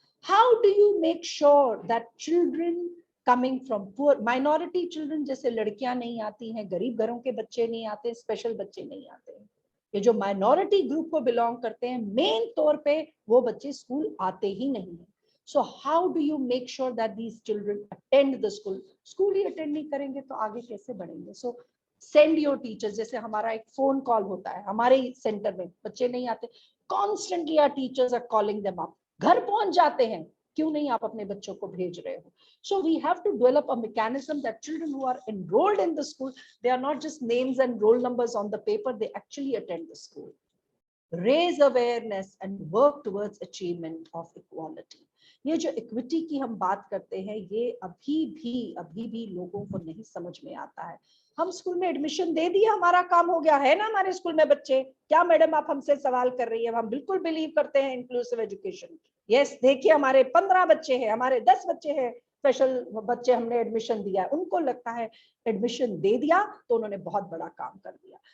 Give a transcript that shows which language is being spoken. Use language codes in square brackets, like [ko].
[en] How do you make sure that children coming from poor minority children, [hi] जैसे लड़कियां नहीं आती हैं, गरीब घरों के बच्चे नहीं आते, स्पेशल बच्चे नहीं आते हैं, ये जो माइनॉरिटी ग्रुप को बिलोंग करते हैं, मेन तौर पे वो बच्चे स्कूल आते ही नहीं है। [en] So how do you make sure that these children attend the school? [hi] School he attend नहीं करेंगे तो आगे कैसे बढ़ेंगे? [en] So send your teachers, [hi] जैसे हमारा एक फोन कॉल होता है हमारे सेंटर में, बच्चे नहीं आते, [en] constantly our teachers are calling them up, [hi] घर पहुंच जाते हैं, क्यों नहीं आप अपने बच्चों को भेज रहे हो? [en] So we have to develop a mechanism that children who are enrolled in the school, they are not just names and roll numbers on the paper, they actually attend the school. Raise awareness and work towards achievement of equality. [hi] ये जो equity की हम बात करते हैं, ये अभी भी लोगों को नहीं समझ में आता है। हम स्कूल में एडमिशन दे दिया, हमारा काम हो गया है ना, हमारे स्कूल में बच्चे, क्या मैडम आप हमसे सवाल कर रही है? हम बिल्कुल बिलीव करते हैं इंक्लूसिव एजुकेशन। यस, देखिए हमारे 15 बच्चे हैं, हमारे 10 बच्चे हैं, स्पेशल बच्चे हमने एडमिशन दिया है, उनको लगता है एडमिशन दे दिया तो उन्होंने बहुत बड़ा काम कर दिया।